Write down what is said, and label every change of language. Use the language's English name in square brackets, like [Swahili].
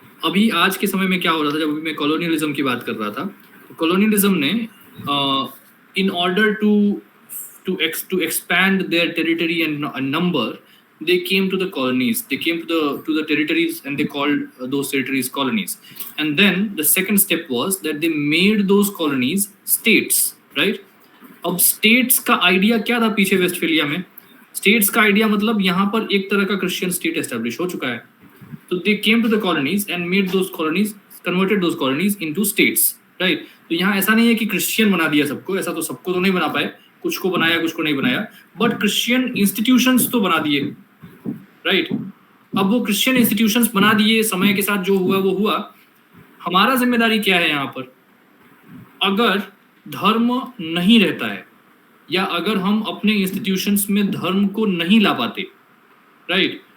[Hindi] अभी आज के समय में क्या हो रहा था, जब मैं कॉलोनियलिज्म की बात कर रहा था, तो कॉलोनियलिज्म ने [English] in order to expand their territory and number, they came to the colonies, they came to the territories, and they called those territories colonies. And then the second step was that they made those colonies states, right? [Hindi] अब states का idea क्या था पीछे Westphalia में? States का idea मतलब यहाँ पर एक तरह का Christian state establish हो चुका है. [English] So they came to the colonies and made those colonies, converted those colonies into states, right? [Hindi] तो यहाँ ऐसा नहीं है कि क्रिश्चियन बना दिया सबको, ऐसा तो सबको तो नहीं बना पाए, कुछ को बनाया कुछ को नहीं बनाया, बट क्रिश्चियन इंस्टीट्यूशंस तो बना दिए, राइट? अब वो क्रिश्चियन इंस्टीट्यूशंस बना दिए, समय के साथ जो हुआ वो हुआ. हमारा जिम्मेदारी क्या है यहाँ पर? अगर धर्म नहीं रहता है या अगर हम अपने इंस्टीट्यूशंस में धर्म को नहीं ला पाते, राइट?